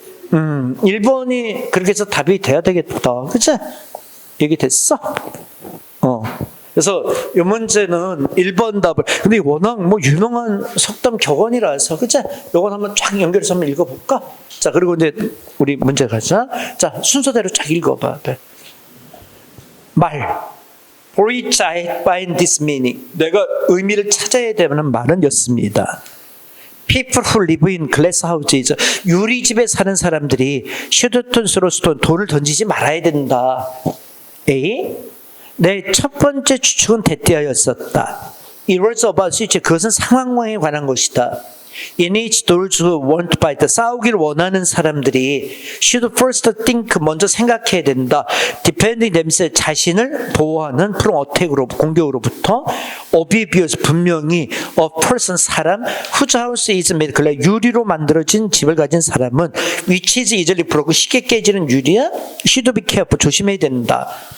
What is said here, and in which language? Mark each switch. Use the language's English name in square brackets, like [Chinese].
[Korean] 1번이 그렇게 해서 답이 돼야 되겠다. 그치? 얘기 됐어? 그래서 이 문제는 1번 답을, 근데 워낙 뭐 유명한 속담 격언이라서, 그치? 요건 한번 쫙 연결해서 한번 읽어볼까? 자, 그리고 이제 우리 문제 가자. 자, 순서대로 쫙 읽어봐. 말. [English] For which I find this meaning. [Korean] 내가 의미를 찾아야 되는 말은 였습니다. [English] People who live in glass houses. [Korean] 유리집에 사는 사람들이 슈드톤 스로스톤 돌을 던지지 말아야 된다. A. 내 첫 번째 추측은 대띠하였었다. [English] It was about situation. [Korean] 그것은 상황에 관한 것이다. [English] In which those who want to fight, [Korean] 싸우기를 원하는 사람들이 [English] should first think, [Korean] 먼저 생각해야 된다. [English] Defending themselves, [Korean] 자신을 보호하는 [English] from attack으로, [Korean] 공격으로부터. [English] Obvious, [Korean] 분명히 [English] a person, 사람 whose house is made, [Korean] 유리로 만들어진 집을 가진 사람은 [English] which is easily broken, [Korean] 쉽게 깨지는 유리야? [English] Should be careful, [Korean] 조심해야 된다.